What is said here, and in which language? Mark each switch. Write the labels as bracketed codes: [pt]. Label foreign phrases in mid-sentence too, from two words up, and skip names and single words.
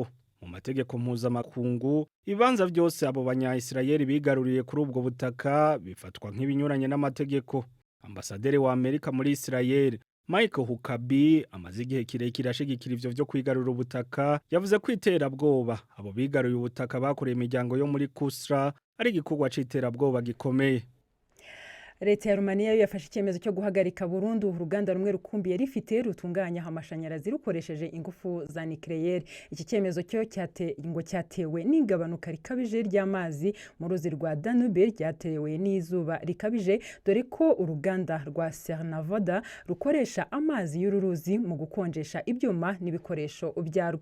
[rw] Mu mategeko mpuzamakungu ibibanza byose abo Banya-Israeli bigaruriye kuri ubwo butaka bifatwa nk'ibinyuranye n'amategeko. [rn] Ambasaderi wa Amerika muri Israeli Mike Huckabee amaze igihe kirekire ashigikira ivyo vyo kwigarura ubutaka yavuze ko iterabwoba abo bigaruye ubutaka bakoreye imiryango yo muri Kusra ari igikorwa c'iterabwoba gikomeye. [rw] Leta ya Romania yafashe icyemezo cyo guhagarika burundu uruganda rumwe rukumbi yari ifite rutunganya amashanyarazi rukoresheje ingufu za nucleaire. Iki cyemezo cyo cyatewe n'ingabanuka rikabije ry'amazi mu ruzi rwa Danube ryatewe n'izuba rikabije, dore ko uruganda rwa Cernavoda rukoresha amazi y'ururuzi mu gukonjesha ibyuma n'ibikoresho byarwo.